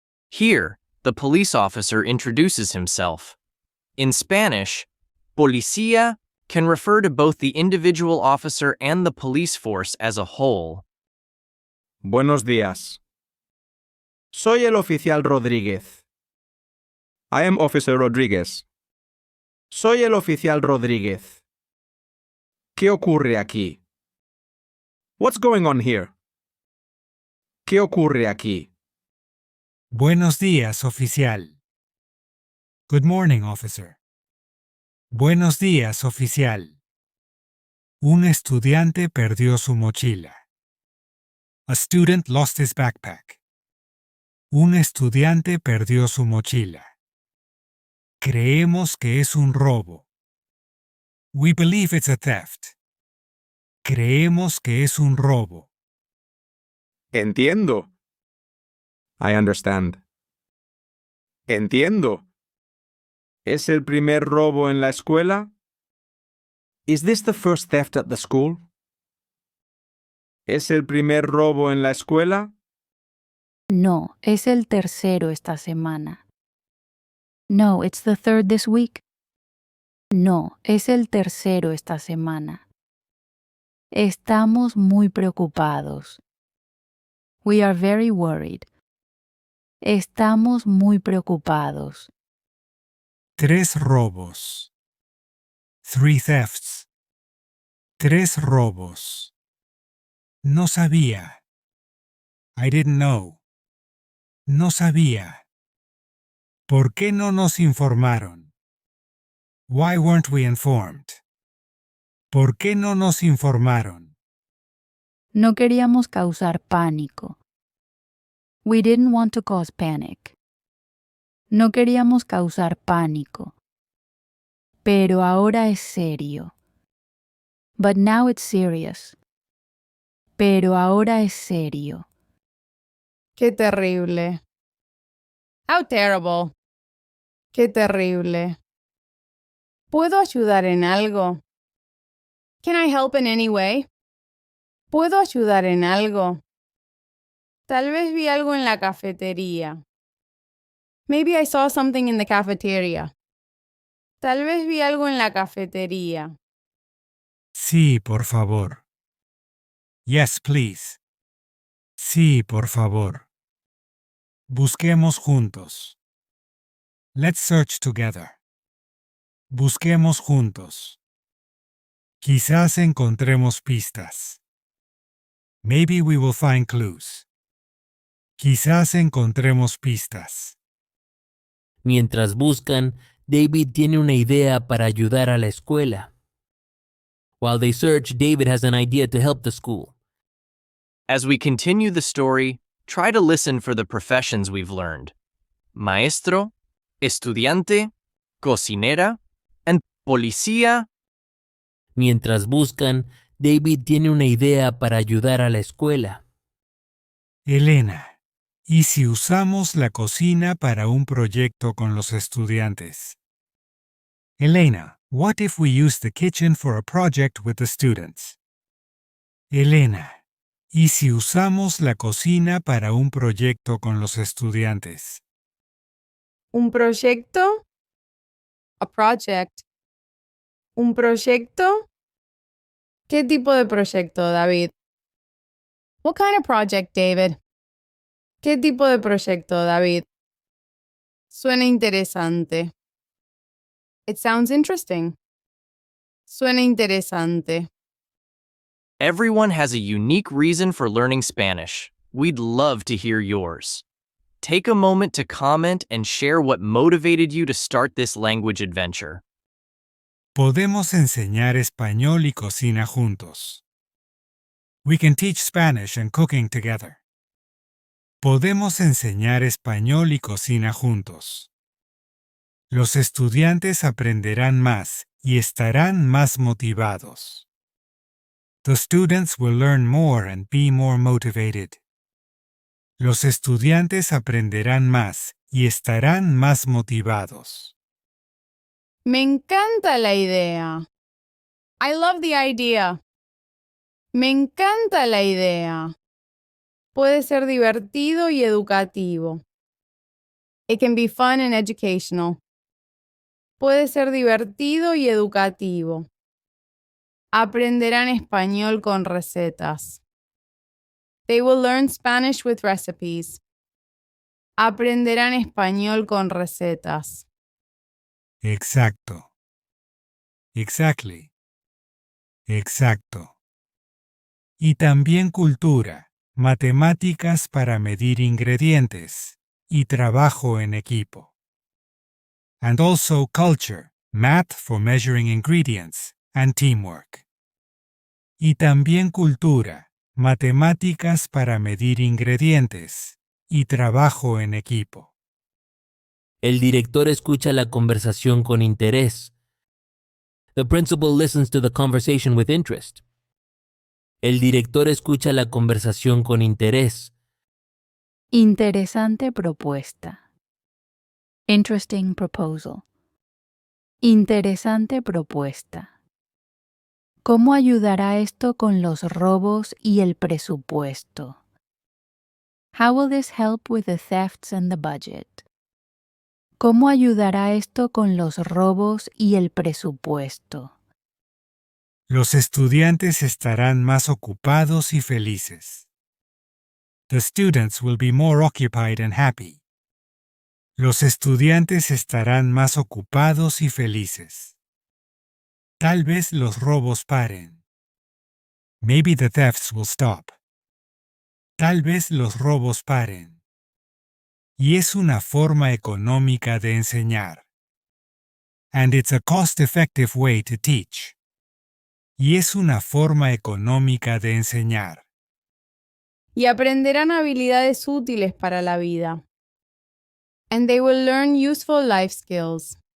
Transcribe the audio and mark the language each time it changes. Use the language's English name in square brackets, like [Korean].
[English] Here, the police officer introduces himself. In Spanish, policía can refer to both the individual officer and the police force as a whole. [Spanish] Buenos días. Soy el oficial Rodríguez. [English] I am Officer Rodríguez. [Spanish] Soy el oficial Rodríguez. ¿Qué ocurre aquí? [English] What's going on here? [Spanish] ¿Qué ocurre aquí? Buenos días, oficial. [English] Good morning, officer. [Spanish] Buenos días, oficial. Un estudiante perdió su mochila. [English] A student lost his backpack. [Spanish] Un estudiante perdió su mochila. Creemos que es un robo. [English] We believe it's a theft. [Spanish] Creemos que es un robo. Entiendo. [English] I understand. [Spanish] Entiendo. ¿Es el primer robo en la escuela? [English] Is this the first theft at the school? [Spanish] ¿Es el primer robo en la escuela? No, es el tercero esta semana. [English] No, it's the third this week. [Spanish] No, es el tercero esta semana. Estamos muy preocupados. [English] We are very worried. [Spanish] Estamos muy preocupados. 3 robos. [English] 3 thefts. [Spanish] 3 robos. No sabía. [English] I didn't know. [Spanish] No sabía. ¿Por qué no nos informaron? [English] Why weren't we informed? [Spanish] ¿Por qué no nos informaron? No queríamos causar pánico. [English] We didn't want to cause panic. [Spanish] No queríamos causar pánico. Pero ahora es serio. [English] But now it's serious. [Spanish] Pero ahora es serio. Qué terrible. [English] How terrible. [Spanish] Qué terrible. ¿Puedo ayudar en algo? [English] Can I help in any way? [Spanish] ¿Puedo ayudar en algo? Tal vez vi algo en la cafetería. [English] Maybe I saw something in the cafeteria. [Spanish] Tal vez vi algo en la cafetería. Sí, por favor. [English] Yes, please. [Spanish] Sí, por favor. Busquemos juntos. [English] Let's search together. [Spanish] Busquemos juntos. Quizás encontremos pistas. [English] Maybe we will find clues. [Spanish] Quizás encontremos pistas. Mientras buscan, David tiene una idea para ayudar a la escuela. [English] While they search, David has an idea to help the school. As we continue the story, try to listen for the professions we've learned. [Spanish] Maestro, estudiante, cocinera, and policía. Mientras buscan, David tiene una idea para ayudar a la escuela. Elena, ¿y si usamos la cocina para un proyecto con los estudiantes? [English] Elena, what if we use the kitchen for a project with the students? [Spanish] Elena, ¿y si usamos la cocina para un proyecto con los estudiantes? ¿Un proyecto? [English] A project. [Spanish] ¿Un proyecto? ¿Qué tipo de proyecto, David? [English] What kind of project, David? [Spanish] ¿Qué tipo de proyecto, David? Suena interesante. [English] It sounds interesting. [Spanish] Suena interesante. [English] Everyone has a unique reason for learning Spanish. We'd love to hear yours. Take a moment to comment and share what motivated you to start this language adventure. [Spanish] Podemos enseñar español y cocina juntos. [English] We can teach Spanish and cooking together. [Spanish] Podemos enseñar español y cocina juntos. Los estudiantes aprenderán más y estarán más motivados. [English] The students will learn more and be more motivated. [Spanish] Los estudiantes aprenderán más y estarán más motivados. Me encanta la idea. [English] I love the idea. [Spanish] Me encanta la idea. Puede ser divertido y educativo. [English] It can be fun and educational. [Spanish] Puede ser divertido y educativo. Aprenderán español con recetas. [English] They will learn Spanish with recipes. [Spanish] Aprenderán español con recetas. Exacto. Exactly. Exacto. Y también cultura, matemáticas para medir ingredientes, y trabajo en equipo. [English] And also culture, math for measuring ingredients, and teamwork. [Spanish] Y también cultura, matemáticas para medir ingredientes, y trabajo en equipo. El director escucha la conversación con interés. [English] The principal listens to the conversation with interest. [Spanish] El director escucha la conversación con interés. Interesante propuesta. [English] Interesting proposal. [Spanish] Interesante propuesta. ¿Cómo ayudará esto con los robos y el presupuesto? [English] How will this help with the thefts and the budget? [Spanish] ¿Cómo ayudará esto con los robos y el presupuesto? Los estudiantes estarán más ocupados y felices. [English] The students will be more occupied and happy. [Spanish] Los estudiantes estarán más ocupados y felices. Tal vez los robos paren. [English] Maybe the thefts will stop. [Spanish] Tal vez los robos paren. Y es una forma económica de enseñar. [English] And it's a cost-effective way to teach. [Spanish] Y es una forma económica de enseñar. Y aprenderán habilidades útiles para la vida. [English] And they will learn useful life skills.